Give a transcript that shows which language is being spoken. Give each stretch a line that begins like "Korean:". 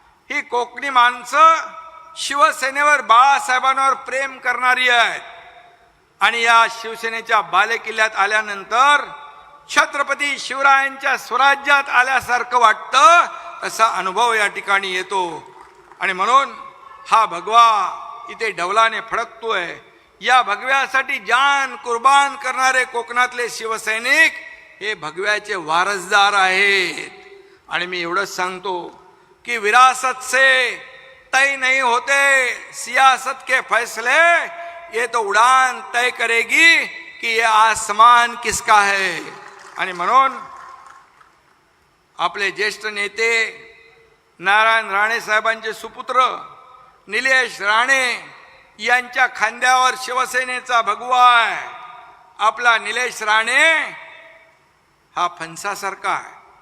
Marathi: ही कोकणी माणसं शिवसेनेवर बाळासाहेबांवर प्रेम करणारी आहेत आणि या शिवसेनेच्या बालेकिल्ल्यात आल्यानंतर छत्रपती शिवरायांच्या स्वराज्यात आल्यासारखं वाटतं असा अनुभव या ठिकाणी येतो. आणि म्हणून हा भगवा इथे डौलाने फडकतोय. या भगव्यासाठी जान कुर्बान करणारे कोकणातले शिवसैनिक हे भगव्याचे वारसदार आहेत. आणि मी एवढंच सांगतो कि
Hindi: विरासत से तय नहीं होते, सियासत के फैसले ये तो उड़ान तय करेगी कि ये आसमान किसका है.
Marathi: आणि म्हणून आपले ज्येष्ठ नेते नारायण राणे साहेबांचे सुपुत्र निलेश राणे यांच्या खांद्यावर शिवसेनेचा भगवा आहे. आपला निलेश राणे हा फणसासारखा आहे.